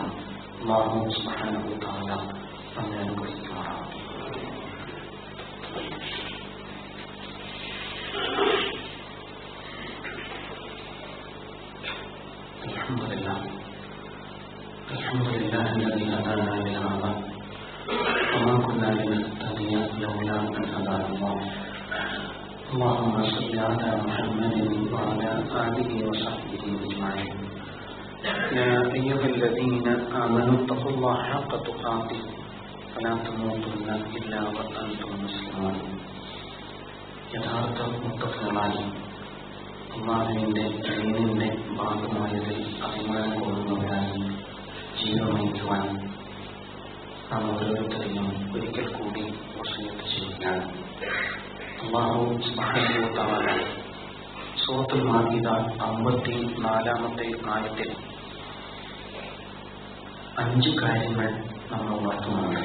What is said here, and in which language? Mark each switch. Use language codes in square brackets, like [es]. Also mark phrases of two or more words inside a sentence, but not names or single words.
[ml] അല്ലാഹു സുബ്ഹാനഹു വ തആല നമ്മെ അനുഗ്രഹിക്കുമാറാകട്ടെ. [ar] അൽഹംദുലില്ലാഹി الذي هدانا لهذا وما كنا لنهتدي لولا أن هدانا الله. اللهم صل على محمد وعلى آله وصحبه أجمعين. يا أيها الذين آمنوا اتقوا الله حق تقاته ولا تموتن إلا وأنتم مسلمون. [ml] യഥാർത്ഥ മുത്തഖികളായി അല്ലാഹുവിന്റെ ദീനിന്റെ ഭാഗമായതിൽ അഭിമാനം കൊള്ളുന്നവരായി ജീവിതം നയിക്കുവാൻ നാം ഓരോരുത്തരെയും ഒരിക്കൽ കൂടി വസിയത്ത് ചെയ്യുകയാണ്. അല്ലാഹു സുബ്ഹാനഹു വ തആല സൂറത്തുൽ മാഇദ 54-ാമത്തെ ആയത്തിൽ 5 കാര്യങ്ങൾ നമ്മൾ ഉണർത്തുന്നുണ്ട്.